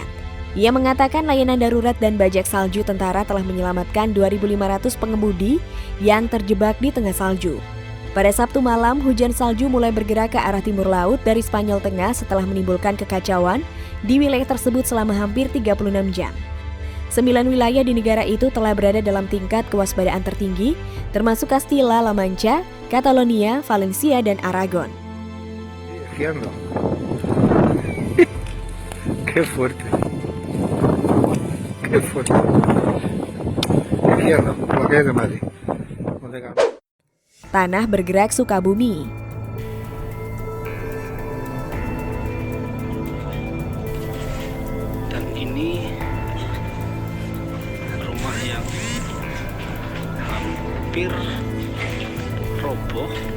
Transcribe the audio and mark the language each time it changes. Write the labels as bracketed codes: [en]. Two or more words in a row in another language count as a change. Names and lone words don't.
[id] Ia mengatakan layanan darurat dan bajak salju tentara telah menyelamatkan 2.500 pengemudi yang terjebak di tengah salju. Pada Sabtu malam, hujan salju mulai bergerak ke arah timur laut dari Spanyol Tengah setelah menimbulkan kekacauan di wilayah tersebut selama hampir 36 jam. 9 wilayah di negara itu telah berada dalam tingkat kewaspadaan tertinggi, termasuk Castilla-La Mancha, Catalonia, Valencia, dan Aragon. [es] Qué fuerte. Qué fuerte. Lo que es de Madrid. [id] Tanah bergerak Sukabumi. Dan ini rumah yang hampir roboh.